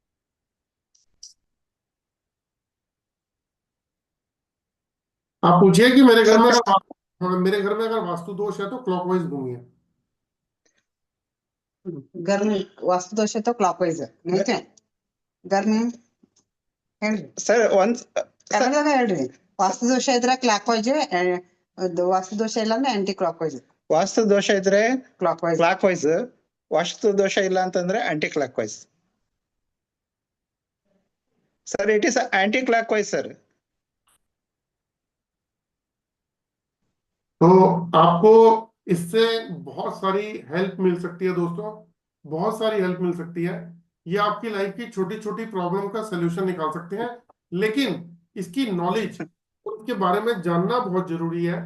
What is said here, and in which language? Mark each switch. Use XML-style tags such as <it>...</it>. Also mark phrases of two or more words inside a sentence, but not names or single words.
<hi>आप पूछिए कि मेरे घर में सर अगर हाँ, मेरे घर में अगर वास्तु दोष है तो क्लॉकवाइज घूमिए। घर में वास्तु दोष है तो क्लॉकवाइज नहीं क्या घर में ಹೇಳ್ರಿ</hi> <kn>ಸರ್ ಒಂದ್ ಕನ್ನಡದಾಗ ಹೇಳ್ರಿ ವಾಸ್ತು ದೋಷ ಇದ್ರೆ ಕ್ಲಾಕ್ ವೈಸ್ ವಾಸ್ತು ದೋಷ ಇಲ್ಲ ಅಂದ್ರೆ ಆಂಟಿ ಕ್ಲಾಕ್ ವೈಸ್ ವಾಸ್ತು ದೋಷ ಇದ್ರೆ ಕ್ಲಾಕ್ ವೈಸ್ ಕ್ಲಾಕ್ ವೈಸ್, ವಾಸ್ತು ದೋಷ ಇಲ್ಲ ಅಂತಂದ್ರೆ ಆಂಟಿ ಕ್ಲಾಕ್ ವೈಸ್ ಸರ್.</kn> <en>It is anticlockwise sir.</en> <hi>तो आपको इससे बहुत सारी हेल्प मिल सकती है दोस्तों, बहुत सारी हेल्प मिल सकती है। ये आपकी लाइफ की छोटी छोटी प्रॉब्लम का सलूशन निकाल सकते हैं, लेकिन इसकी नॉलेज, उसके बारे में जानना बहुत जरूरी है।</hi>